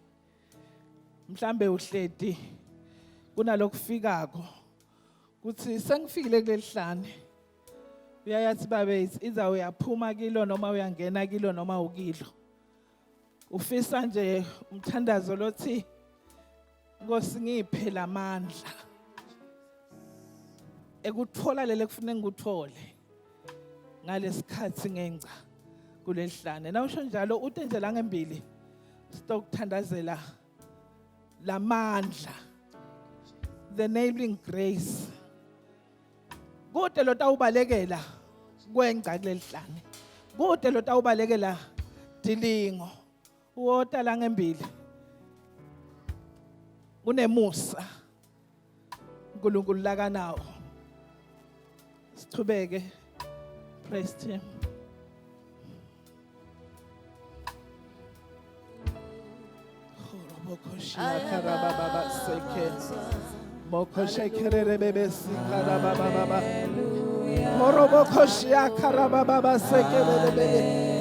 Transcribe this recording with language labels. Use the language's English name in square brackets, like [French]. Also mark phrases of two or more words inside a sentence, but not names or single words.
[North Ndebele] Mhlambe uhleti kunalokufikako kuthi sengifikile kulelihlane uyayathi babe iza uyaphuma kilo noma uyangena kilo noma ukilo ufisa nje umthandazo lothi Nkosi ngiphe lamandla ekuthola lele kufanele ngikuthole ngalesikhathi ngenca kulelihlane nawusho njalo uthi nje la ngembili sitokuthandazela lamandla, [English] the enabling grace. [North Ndebele] Kude lo tawubalekela kwenca kulelihlane. Kude lo tawubalekela dilingo. Uwota la ngembili. Unemusa. uNkulunkulu lakanawo. Sithubeke. [English] Praise him. Mokoshia karababa seke. Mokoshe kerebe sikarababa. Morobokoshia karababa seke bebe.